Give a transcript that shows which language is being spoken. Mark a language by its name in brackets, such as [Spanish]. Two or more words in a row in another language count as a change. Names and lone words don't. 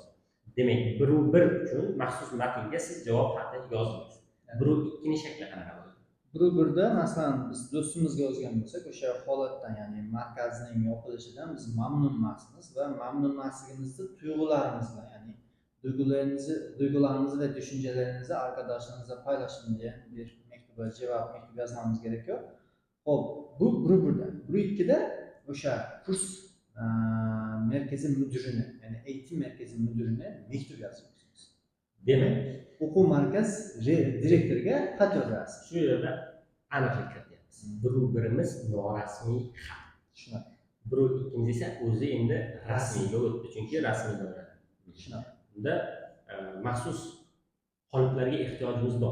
[Uzbek] Demak, 1-1 uchun maxsus matnga siz javob xati yozdingiz. 1-2 ni shakli qanaqa bo'ladi? 1-1da masalan biz do'stimizga yozgan bo'lsak, o'sha holatdan, ya'ni markazning yopilishidan biz mamnun emasmiz va mamnun emasligimizni tuyg'ularimiz bilan, ya'ni [Turkish] duygularimizni va düşüncelerinizni arkadaşlarınızla paylaşın diye bir mektuba cevap yazmamız gerekiyor. Hop, bu 1-1'da. 1-2'de o'sha kurs merkezi müdürüne, yani eğitim merkezi müdürüne mektup yazıyorsunuz. [Uzbek] Demak, o'quv markaz direktoriga xat yozasiz. shu yerda aniqlik kirityapmiz. 1-birimiz norasmiy xat. Shunaqa. 1-2 esa o'zi endi rasmiyga o'tdi, chunki rasmiy doirada. Shunaqa. Bunda maxsus qoliplarga ehtiyojimiz bor.